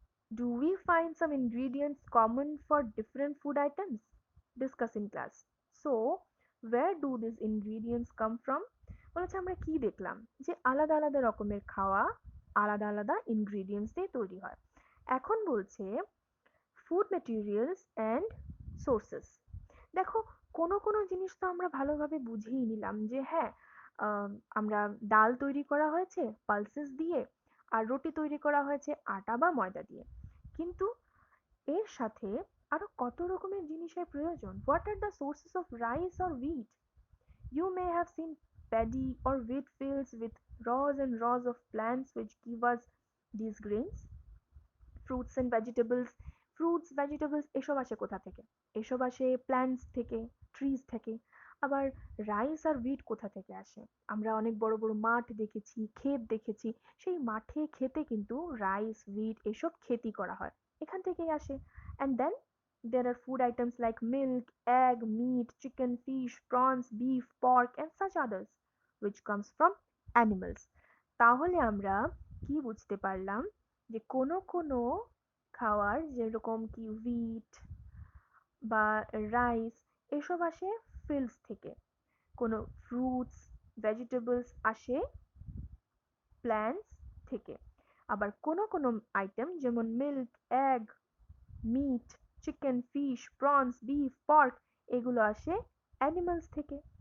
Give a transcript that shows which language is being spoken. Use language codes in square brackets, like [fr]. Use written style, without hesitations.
[en] Do we find some ingredients common for different food items? Discuss in class. So, where do these ingredients come from? [bn] বলেছে আমরা কি দেখলাম যে আলাদা আলাদা রকমের খাওয়া আলাদা আলাদা ইনগ্রিডিয়েন্টস দিয়ে তৈরি হয়। এখন বলছে [en] Food materials and sources. [bn] দেখো, কোনো কোনো জিনিস তো আমরা ভালোভাবে বুঝেই নিলাম যে হ্যাঁ, আহ, আমরা ডাল তৈরি করা হয়েছে পালসেস দিয়ে, আর রুটি তৈরি করা হয়েছে আটা বা ময়দা দিয়ে। কিন্তু এর সাথে আরো কত রকমের জিনিসের প্রয়োজন। [en] What are the sources of rice or wheat? You may have seen paddy or wheat fields with rows and rows of plants which give us these grains. [bn] Fruits and vegetables, fruits vegetables এসব আসে কোথা থেকে? এসব আসে plants থেকে, trees থেকে। আবার rice আর wheat কোথা থেকে আসে? আমরা অনেক বড় বড় মাঠ দেখেছি, ক্ষেত দেখেছি, সেই মাঠে ক্ষেতে কিন্তু রাইস, উইট এসব খেতি করা হয়, এখান থেকেই আসে। [en] And then there are food items like milk, egg, meat, chicken, fish, prawns, beef, pork and such others which comes from animals। [bn] তাহলে আমরা কি বুঝতে পারলাম যে কোনো কোনো খাওয়ার যেরকম কি হুইট বা রাইস এসব আসে ফিল্ডস থেকে, কোনো ফ্রুটস ভেজিটেবলস আসে প্ল্যান্টস থেকে, আবার কোনো কোনো আইটেম যেমন milk egg meet chicken fish prawns beef pork এগুলো আসে অ্যানিমালস থেকে।